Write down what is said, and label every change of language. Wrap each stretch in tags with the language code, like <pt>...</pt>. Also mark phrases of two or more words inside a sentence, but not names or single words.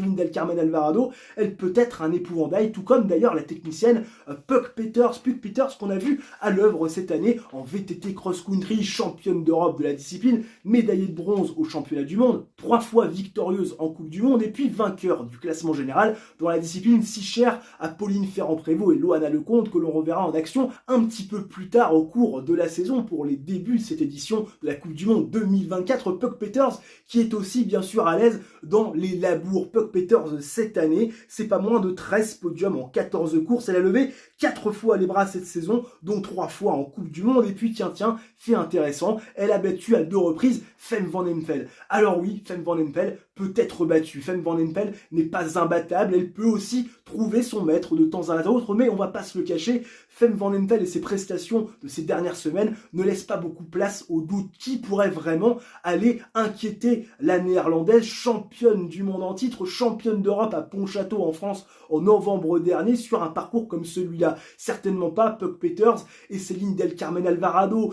<fr>Céline Del Carmen Alvarado, elle peut être un épouvantail, tout comme d'ailleurs la technicienne Puck Peters, qu'on a vu à l'œuvre cette année en VTT cross-country, championne d'Europe de la discipline, médaillée de bronze au championnat du monde, 3 fois victorieuse en Coupe du Monde et puis vainqueur du classement général dans la discipline si chère à Pauline Ferrand-Prévot et Loana Lecomte, que l'on reverra en action un petit peu plus tard au cours de la saison pour les débuts de cette édition de la Coupe du Monde 2024. Puck Peters qui est aussi bien sûr à l'aise dans les labours. Puck Peters cette année, c'est pas moins de 13 podiums en 14 courses. Elle a levé 4 fois les bras cette saison, dont 3 fois en Coupe du Monde. Et puis tiens, fait intéressant, elle a battu à 2 reprises Fem van den-Vel. Alors oui, Fem van den-Vel peut être battue. Fem van den-Vel n'est pas imbattable, elle peut aussi trouver son maître de temps à autre, mais on va pas se le cacher, Fem van den-Vel et ses prestations de ces dernières semaines ne laissent pas beaucoup place au doute. Qui pourrait vraiment aller inquiéter la néerlandaise, championne du monde en titre, championne d'Europe à Pontchâteau en France en novembre dernier, sur un parcours comme celui-là. Certainement pas Puck Peters et Céline Del Carmen Alvarado.</fr>